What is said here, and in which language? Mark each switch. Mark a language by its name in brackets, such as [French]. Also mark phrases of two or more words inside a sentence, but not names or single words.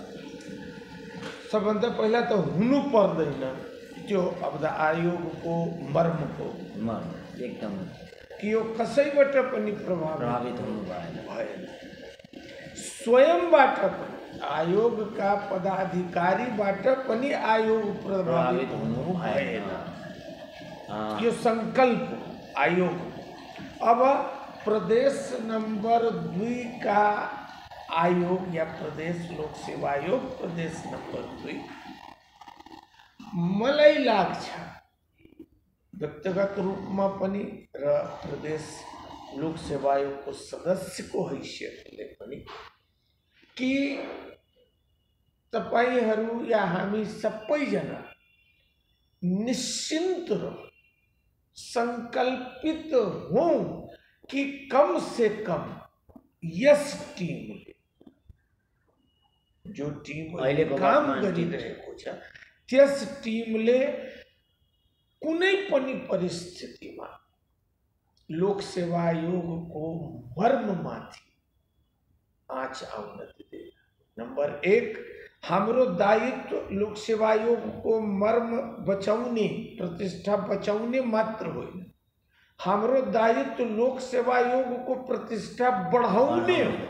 [Nepali] सबभन्दा पहिला त हुनु पर्दैन त्यो अब आयोगको मर्मको एकदम कि यो कसैबाट पनि प्रभावित हुनु भएन। स्वयंबाट पनि आयोगका पदाधिकारीबाट पनि आयोग प्रभावित हुनु भएन। यो संकल्प आयोग अब प्रदेश नंबर 2 का आयोग या प्रदेश लोक सेवा आयोग प्रदेश नंबर 2 मलाई लाग्छ व्यक्तिगत रूपमा पनि र प्रदेश लोक सेवा आयोगको सदस्यको हैसियतले पनि कि तपाईहरू या हामी सबैजना निश्चिन्त र संकल्पित हौं कि [Hindi] कम से कम [Nepali] यस टीमले जो टीम काम गरिरहेको छ त्यस टीमले कुनै पनि परिस्थितिमा लोक सेवा आयोगको मर्ममाथि आँच आउन दिँदैन। नंबर 1 हाम्रो दायित्व लोक सेवा आयोगको मर्म बचाउने, प्रतिष्ठा बचाउने मात्र होइन, हाम्रो दायित्व लोक सेवा आयोगको प्रतिष्ठा बढाउने हो।